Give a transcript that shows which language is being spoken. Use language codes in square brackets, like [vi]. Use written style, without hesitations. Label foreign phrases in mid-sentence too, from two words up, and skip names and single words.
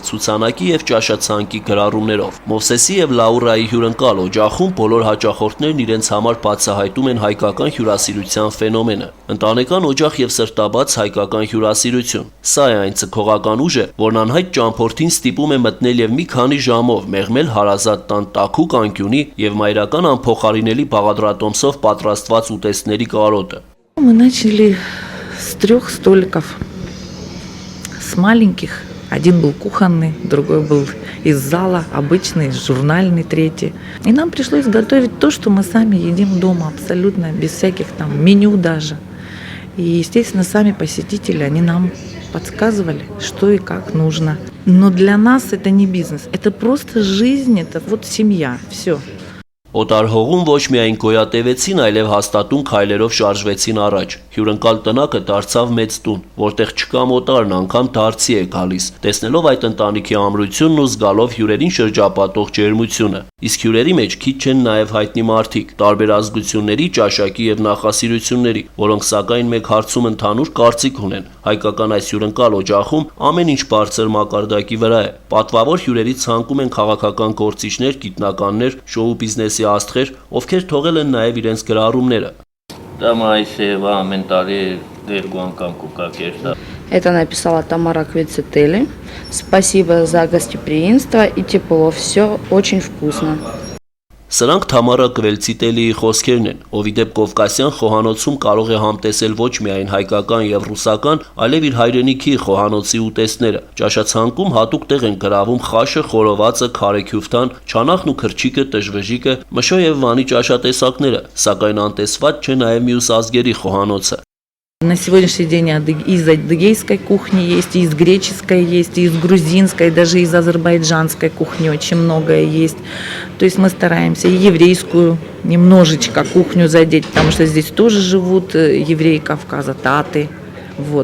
[hy] ցուցանակի եւ ճաշացանկի գրառումներով։ Մովսեսի եւ Լաուրայի հյուրընկալ օջախում բոլոր հաճախորդներն իրենց համար բացահայտում են հայկական հյուրասիրության ֆենոմենը։ Ընտանեկան օջախ եւ սրտաբաց հայկական հյուրասիրություն։ Սա է այն ցկողական ուժը, որն անհայտ ճամփորդին ստիպում է մտնել եւ մի քանի ժամով մեղմել հարազատ տան տաքուկ անկյունի եւ մայրական անփոխարինելի բաղադրատոմսով պատրաստված ուտեստների կարոտը։ [ru] Мы начали с 3 столиков, с маленьких. Один был кухонный, другой был из зала, обычный, журнальный, третий. И нам пришлось готовить то, что мы сами едим дома, абсолютно без всяких там меню даже. И, естественно, сами посетители, они нам подсказывали, что и как нужно. Но для нас это не бизнес, это просто жизнь, это вот семья, все. [hy] Օտարհողում ոչ միայն գոյատևեցին, այլև հաստատուն քայլերով շարժվեցին առաջ։ Հյուրընկալ տնակը դարձավ մեծ տուն, որտեղ չկա մոտարն անգամ դարձի է գալիս, տեսնելով այդ ընտանիքի ամրությունն ու զգալով հյուրերին շրջապատող ջերմությունը։ Իսկ հյուրերի մեջ քիչ չեն նաև հայտնի մարդիկ, տարբեր ազգությունների, ճաշակի եւ նախասիրությունների, որոնք սակայն մեկ հարցում ընդհանուր կարծիք ունեն։ Հայկական այս հյուրընկալ օջախում ամեն ինչ բարձր մակարդակի վրա է։ Պատվավոր հյուրերի ցանկում են քաղաքական գործիչներ, գիտնականներ, շոու բիզնեսի աստղեր, ովքեր թողել են նաև իրենց գրառումները։ [ru] Это написала Тамара Квицетели. Спасибо за гостеприимство и тепло. Все очень вкусно. [hy] Սրանք Թամարա Կվելցիտելիի խոսքերն են, ով իդեպ Կովկասյան խոհանոցում կարող է համտեսել ոչ միայն հայկական եւ ռուսական, այլև իր հայրենիքի խոհանոցի ուտեստները։ Ճաշացանկում հատուկ տեղ են գրավում խաշը, խորովածը, քարեքյուֆթան, չանախն ու քրչիկը, տժվժիկը, մշո եւ վանի ճաշատեսակները, սակայն անտեսված չէ նաեւ մյուս ազգերի խոհանոցը։ [ru] На сегодняшний день из адыгейской кухни есть, и из греческой есть, и из грузинской, даже из азербайджанской кухни очень многое есть. То есть мы стараемся и еврейскую немножечко кухню задеть, потому что здесь тоже живут евреи Кавказа, таты, Вот.